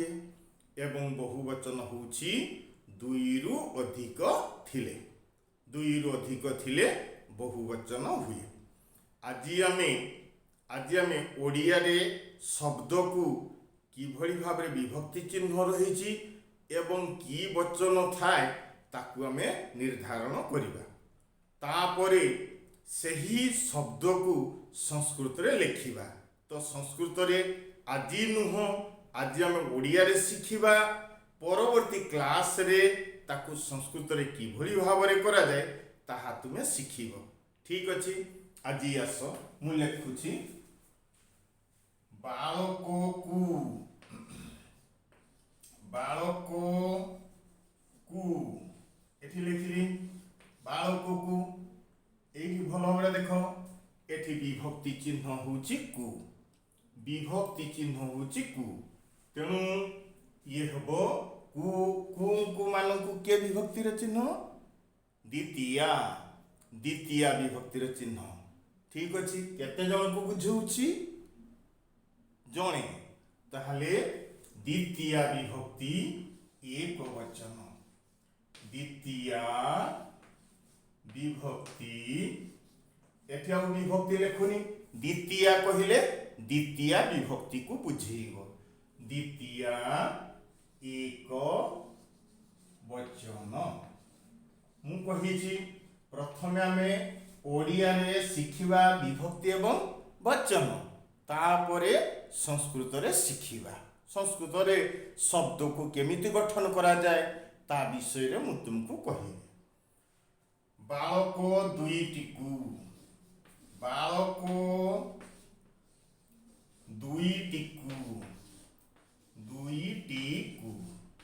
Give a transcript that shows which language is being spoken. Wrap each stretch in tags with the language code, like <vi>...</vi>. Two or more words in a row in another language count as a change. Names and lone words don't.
<or>ଏବଂ ବହୁବଚନ ହେଉଛି ଦୁଇରୁ ଅଧିକ ଥିଲେ। ଦୁଇରୁ ଅଧିକ ଥିଲେ ବହୁବଚନ ହୁଏ। ଆଜି ଆମେ ଓଡ଼ିଆ ରେ ଶବ୍ଦ କୁ କିଭଳି ଭାବରେ ବିଭକ୍ତି ଚିହ୍ନ ରହିଛି ଏବଂ କି ବଚନ ଥାଏ ତାକୁ ଆମେ ନିର୍ଦ୍ଧାରଣ କରିବା। ତା'ପରେ ସେହି ଶବ୍ଦ କୁ ସଂସ୍କୃତ ରେ ଲେଖିବା। ତ ସଂସ୍କୃତ ରେ ଆଜି ନୁହେଁ ଆଜି ଆମେ ଓଡ଼ିଆ ରେ ଶିଖିବା। ପରବର୍ତ୍ତୀ କ୍ଲାସ ରେ ତାକୁ ସଂସ୍କୃତ ରେ କିଭଳି ଭାବରେ କରା ଯାଏ ତାହା ତୁମେ ଶିଖିବ। ଠିକ୍ ଅଛି। ଆଜି ଆସ ମୁଁ ଲେଖୁଛି ବାଳକ କୁ, ବାଳକ କୁ ଏଠି ଲେଖିଲି ବାଳକ କୁ। ଏଠି ଭଲ ଭାବରେ ଦେଖ ଏଠି ବିଭକ୍ତି ଚିହ୍ନ ହେଉଛି କୁ। ବିଭକ୍ତି ଚିହ୍ନ ହେଉଛି କୁ। ତେଣୁ ଏ ହେବ କୁ, କୁ ମାନେ କେଉଁ ବିଭକ୍ତି ର ଚିହ୍ନ ଦ୍ୱିତୀୟା। ଦ୍ୱିତୀୟା ବିଭକ୍ତି ର ଚିହ୍ନ। ଠିକ୍ ଅଛି। କେତେ ଜଣ କୁ ବୁଝାଉଛି ଜଣେ। ତାହାହେଲେ ଦ୍ୱିତୀୟା ବିଭକ୍ତି ଏକ ବଚନ। ଦ୍ୱିତୀୟା ବିଭକ୍ତି ଏଠି ଆ ବିଭକ୍ତି ଲେଖୁନି। ଦ୍ୱିତୀୟା କହିଲେ ଦ୍ୱିତୀୟା ବିଭକ୍ତି କୁ ବୁଝାଇବ। ଦ୍ୱିତୀୟା ଏକ ବଚନ। ମୁଁ କହୁଛି ପ୍ରଥମେ ଆମେ ଓଡ଼ିଆ ରେ ଶିଖିବା ବିଭକ୍ତି ଏବଂ ବଚନ, ତା'ପରେ ସଂସ୍କୃତ ରେ ଶିଖିବା। ସଂସ୍କୃତ ରେ ଶବ୍ଦ କୁ କେମିତି ଗଠନ କରା ଯାଏ ତା ବିଷୟ ରେ ମୁଁ ତୁମକୁ କହିବି। ବାଳକ ଦୁଇଟିକୁ, ବାଳକ ଦୁଇଟିକୁ, ଦୁଇଟିକୁ।</or>